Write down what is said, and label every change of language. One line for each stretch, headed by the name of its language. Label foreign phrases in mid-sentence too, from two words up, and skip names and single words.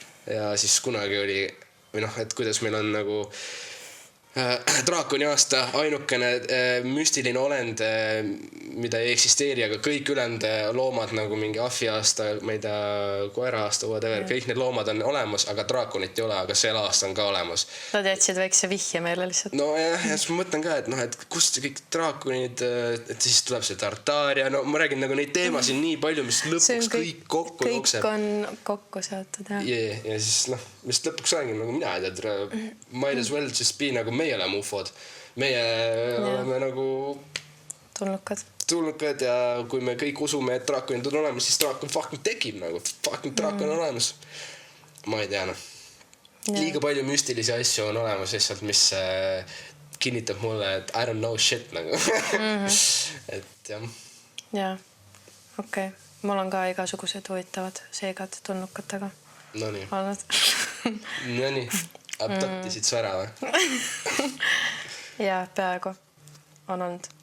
Estonian: Ja siis kunagi oli või noh, et kuidas meil on nagu draakoni aasta ainukene müstiline olend, mida ei eksisteeri, aga kõik ülejäänud loomad nagu mingi ahvi aasta, ma ei tea, koera aasta, whatever, kõik need loomad on olemas, aga draakonit ei ole, aga sel aasta on ka olemas. Nad jätsid väikse vihje meile lihtsalt. No ja siis ma mõtlen ka, et noh, et kust kõik draakonid, et siis tuleb see Tartaaria, no ma räägin nagu neid teemasid nii palju, mis lõpuks kõik kokku jookseb. Kõik on kokku seotud, jah. Ja siis noh, mis lõpuks räägin, nagu mina ei tea,
English: might as well just be
Estonian: nagu meie oleme ufod. Meie oleme nagu tulnukad ja kui me kõik usume, et draakonid on olemas, siis draakon fucking tekib nagu. Fucking draakon on olemas. Ma ei tea, noh. Liiga palju müstilisi asju on olemas lihtsalt, mis kinnitab mulle, et
English: I don't know shit
Estonian: nagu. Et jah. Jaa, okei. Mul on ka igasugused huvitavad seegad tulnukatega. Nonii. Olnud. Nonii. Abdaktisid su ära või? Jaa, peaaegu on olnud.